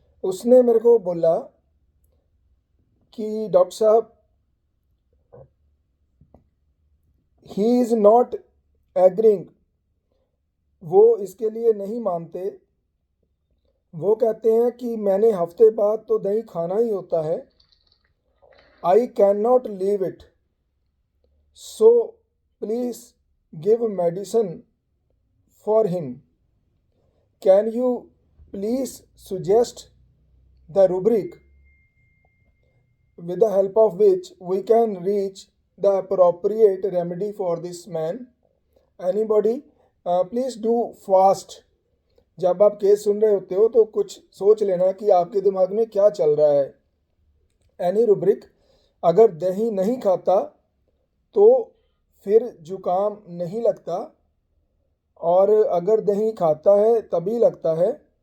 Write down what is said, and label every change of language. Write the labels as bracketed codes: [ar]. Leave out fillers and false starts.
[hi] उसने मेरे को बोला कि डॉक्टर साहब, [en] he is not agreeing, [hi] वो इसके लिए नहीं मानते। वो कहते हैं कि मैंने हफ्ते बाद तो दही खाना ही होता है, [en] I can not leave it, so please give medicine for him. Can you please suggest the rubric with the help of which we can reach the appropriate remedy for this man? Anybody? Please do fast. [hi] जब आप case सुन रहे होते हो तो कुछ सोच लेना कि आपके दिमाग में क्या चल रहा है। एनी रुब्रिक, अगर दही नहीं खाता तो फिर जुकाम नहीं लगता और अगर दही खाता है तभी लगता है।